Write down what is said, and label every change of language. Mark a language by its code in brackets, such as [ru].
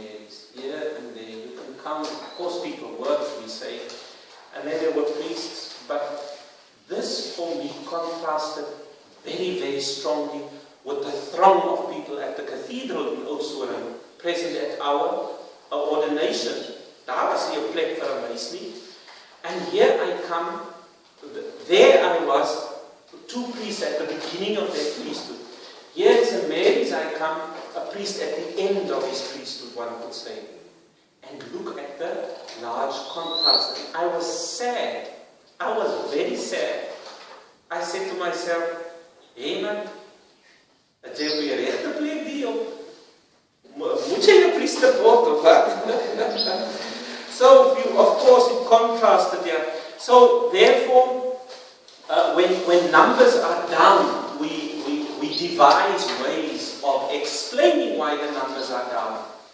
[en] Mary's, here and there. You can count, of course people worked, we say, and then there were priests, but this for me contrasted very, very strongly with the throng of people at the cathedral in Oudtshoorn, present at our ordination. [af] Daar was nie 'n plek vir 'n mens nie. [en] And here I come, there I was, 2 priests at the beginning of their priesthood. Here at St. Mary's I come, a priest at the end of his priesthood, one could say. And look at the large contrast. And I was sad. I was very sad. I said to myself, [af] "Hey man, het jy op die regte plek die op? Moet jy 'n priester word of wat?" [en] So, of course, it contrasted there. So, therefore, when numbers are down, we devise ways means of explaining why the numbers are down.